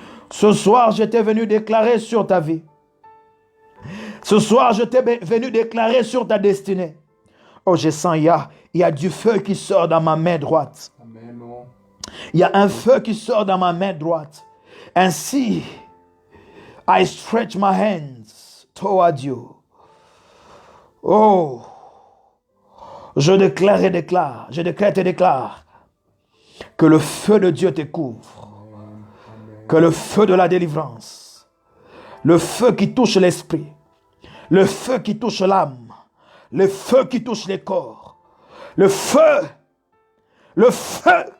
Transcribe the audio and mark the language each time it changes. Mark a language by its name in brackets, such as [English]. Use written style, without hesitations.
[French] Ce soir, je t'ai venu déclarer sur ta vie. Ce soir, je t'ai venu déclarer sur ta destinée. Oh, je sens, il y a du feu qui sort dans ma main droite. Amen. Il y a un feu qui sort dans ma main droite. [English] Ainsi, I stretch my hands toward you. [French] Oh, je déclare et déclare, je décrète et déclare que le feu de Dieu te couvre. Que le feu de la délivrance, le feu qui touche l'esprit, le feu qui touche l'âme, le feu qui touche les corps, le feu.